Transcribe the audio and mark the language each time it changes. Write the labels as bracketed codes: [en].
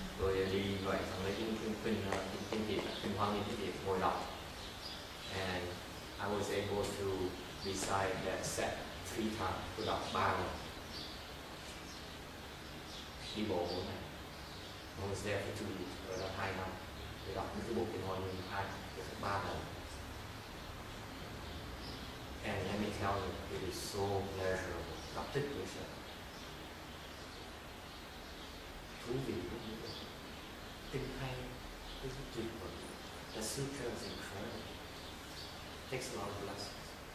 [vi] Tôi đi vậy, xong lấy kinh Hoa Nghiêm tiếng Việt ngồi đọc. [en] And I was able to recite that set 3 times. [vi] Tôi đọc 3 lần. Đi bộ 4 ngày. [en] I was there for 2 weeks, [vi] rồi là 2 năm. Tôi đọc cái bộ kinh Hoa Nghiêm 3 lần. [en] And let me tell you, it is so pleasurable. [vi] Đọc thích dễ sợ. Thú vị lắm. Kinh hay, kinh tuyệt vời. [en] The sutra is incredible. It takes a lot of lessons.